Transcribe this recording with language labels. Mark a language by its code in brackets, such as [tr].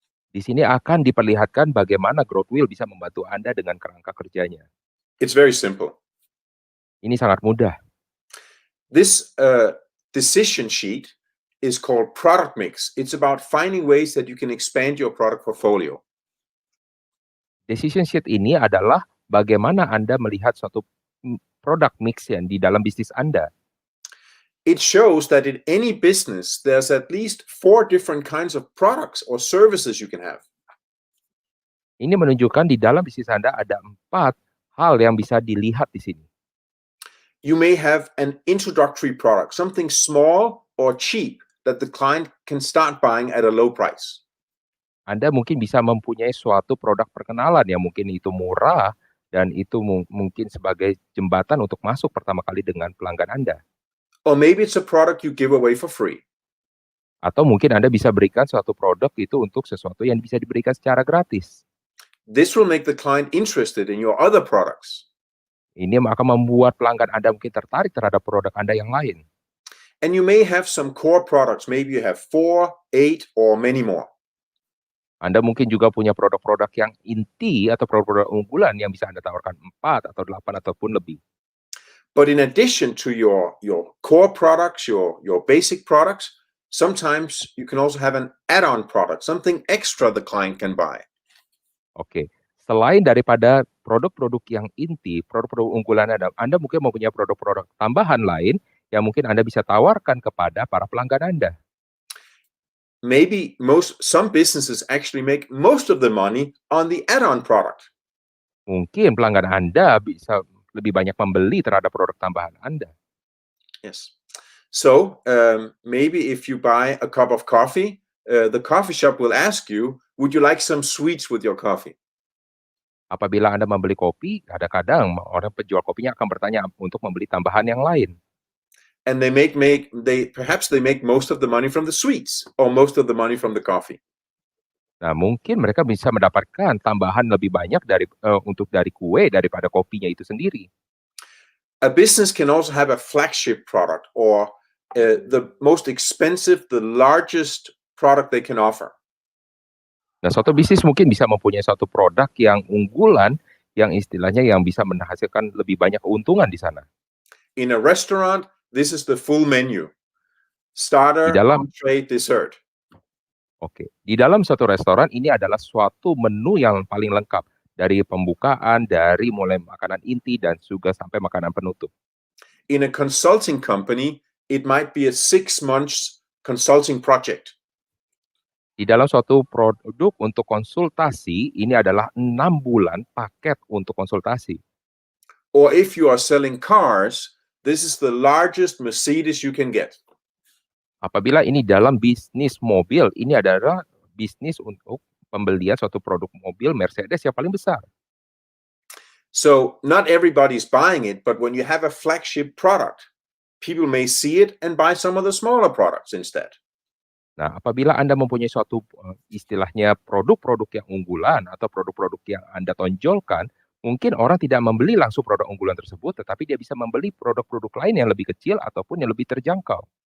[id] Di sini akan diperlihatkan bagaimana GrowthWheel bisa membantu Anda dengan kerangka kerjanya. [en] It's very simple. [id] Ini sangat mudah. [en] This decision sheet is called product mix. It's about finding ways that you can expand your product portfolio. [id] Decision sheet ini adalah bagaimana Anda melihat suatu product mix yang di dalam bisnis Anda. [en] It shows that in any business, there's at least 4 different kinds of products or services you can have. [id] Ini menunjukkan di dalam bisnis Anda ada 4 hal yang bisa dilihat di sini. [en] You may have an introductory product, something small or cheap that the client can start buying at a low price. [id] Anda mungkin bisa mempunyai suatu produk perkenalan yang mungkin itu murah dan itu mungkin sebagai jembatan untuk masuk pertama kali dengan pelanggan Anda. [en] Or maybe it's a product you give away for free. [id] Atau mungkin Anda bisa berikan suatu produk itu untuk sesuatu yang bisa diberikan secara gratis. [en] This will make the client interested in your other products. [id] Ini akan membuat pelanggan Anda mungkin tertarik terhadap produk Anda yang lain. [en] And you may have some core products. Maybe you have 4, 8, or many more. [id] Anda mungkin juga punya produk-produk yang inti atau produk-produk unggulan yang bisa Anda tawarkan 4 atau 8 ataupun lebih. [en] But in addition to your core products, your basic products, sometimes you can also have an add-on product, something extra the client can buy. [id] Oke, selain daripada produk-produk yang inti, produk-produk unggulan Anda mungkin mempunyai produk-produk tambahan lain yang mungkin Anda bisa tawarkan kepada para pelanggan Anda. [en] Maybe some businesses actually make most of the money on the add-on product. [id] Mungkin pelanggan Anda bisa lebih banyak membeli terhadap produk tambahan Anda. [en] Yes. So maybe if you buy a cup of coffee, the coffee shop will ask you, would you like some sweets with your coffee? [id] Apabila Anda membeli kopi, kadang-kadang orang penjual kopinya akan bertanya untuk membeli tambahan yang lain. [en] And perhaps they make most of the money from the sweets or most of the money from the coffee. [id] Nah, mungkin mereka bisa mendapatkan tambahan lebih banyak dari kue daripada kopinya itu sendiri. [en] A business can also have a flagship product or the most expensive, the largest product they can offer. [id] Nah, suatu bisnis mungkin bisa mempunyai suatu produk yang unggulan yang istilahnya yang bisa menghasilkan lebih banyak keuntungan di sana. [en] In a restaurant, this is the full menu. Starter, entree, dessert. [id] Oke, di dalam suatu restoran ini adalah suatu menu yang paling lengkap dari pembukaan, dari mulai makanan inti dan juga sampai makanan penutup. [en] In a consulting company, it might be a 6 months consulting project. [id] Di dalam suatu produk untuk konsultasi, ini adalah 6 bulan paket untuk konsultasi. [en] Or if you are selling cars, this is the largest Mercedes you can get. [id] Apabila ini dalam bisnis mobil, ini adalah bisnis untuk pembelian suatu produk mobil Mercedes yang paling besar. [en] So not everybody's buying it, but when you have a flagship product, people may see it and buy some of the smaller products instead. [id] Nah, apabila Anda mempunyai suatu istilahnya produk-produk yang unggulan atau produk-produk yang Anda tonjolkan, mungkin orang tidak membeli langsung produk unggulan tersebut, tetapi dia bisa membeli produk-produk lain yang lebih kecil ataupun yang lebih terjangkau.